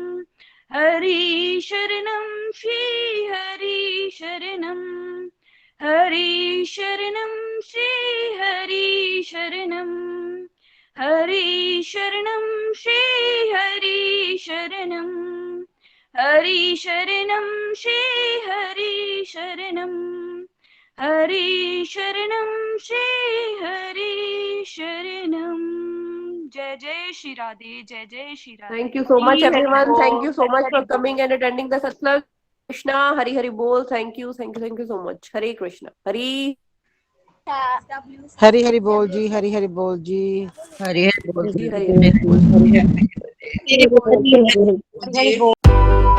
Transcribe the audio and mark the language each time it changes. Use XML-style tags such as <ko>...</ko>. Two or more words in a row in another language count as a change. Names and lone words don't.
<sa>हरि शरणं श्री हरि शरणं, हरि शरणं श्री हरि शरणं, हरि शरणं श्री हरि शरणं, हरि शरणं श्री हरि शरणं, हरि शरणं श्री हरि शरणं।</sa> <hi>जय जय श्री राधे, जय जय श्री राधे।</hi> <en>Thank you so much, everyone. Thank you so much for coming and attending the satsang.</en> <hi>कृष्ण, हरि हरि बोल.</hi> <en>Thank you so much.</en> <sa>हरे कृष्ण। हरि.</sa> <hi>हरी हरी बोल जी, हरी हरी बोल जी, हरी हरी बोल जी, हरि हरि बोल. हरी हरी बोल जी। हरि बोल।</hi>